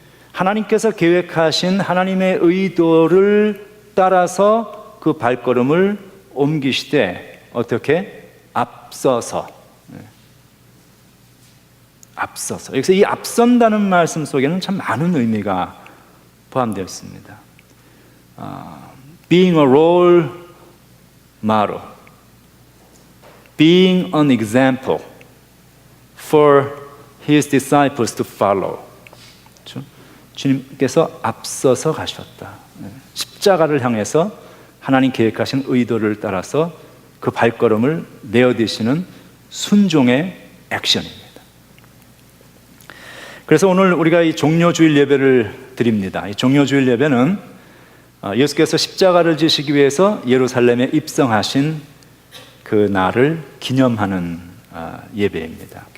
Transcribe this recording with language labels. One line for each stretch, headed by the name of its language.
Korean: 하나님께서 계획하신 하나님의 의도를 따라서 그 발걸음을 옮기시되 어떻게? 앞서서. 앞서서. 여기서 이 앞선다는 말씀 속에는 참 많은 의미가 포함되어 있습니다.
English: Being a role model, being an example for His disciples to follow.
Korean: 그렇죠? 주님께서 앞서서 가셨다. 십자가를 향해서 하나님 계획하신 의도를 따라서 그 발걸음을 내어디시는 순종의 액션입니다. 그래서 오늘 우리가 이 종료주일 예배를 드립니다. 이 종료주일 예배는 예수께서 십자가를 지시기 위해서 예루살렘에 입성하신 그 날을 기념하는 예배입니다.